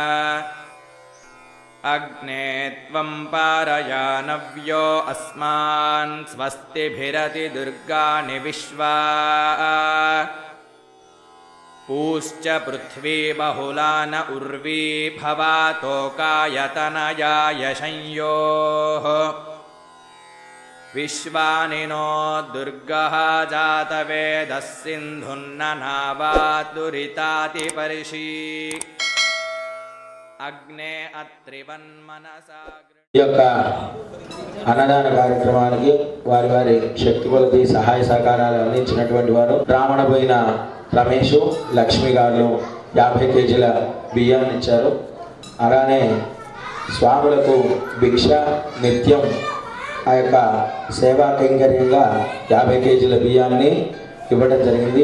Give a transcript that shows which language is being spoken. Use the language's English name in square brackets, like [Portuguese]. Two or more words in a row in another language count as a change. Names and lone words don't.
[Sanskrit] अग्ने त्वं पारयानव्यो अस्मान् स्वस्तिभिरति दुर्गाणि विश्वा पूश्च पृथ्वी बहुला न उर्वी भवातोकायतनयाय संयोः विश्वानि नो दुर्गः जातवेदः सिन्धुन्ननावातुरितातिपर्षि अग्ने अत्रिवन्मनसा। [Telugu] ఈ యొక్క అన్నదాన కార్యక్రమానికి వారి వారి శక్తి కొలది సహాయ సహకారాలు అందించినటువంటి వారు రామణబోయిన రమేష్ లక్ష్మి గారు 50 కేజీల బియ్యాన్ని ఇచ్చారు. అలానే స్వాములకు భిక్ష నిత్యం ఆ యొక్క సేవా కైంకర్యంగా 50 కేజీల బియ్యాన్ని ఇవ్వడం జరిగింది.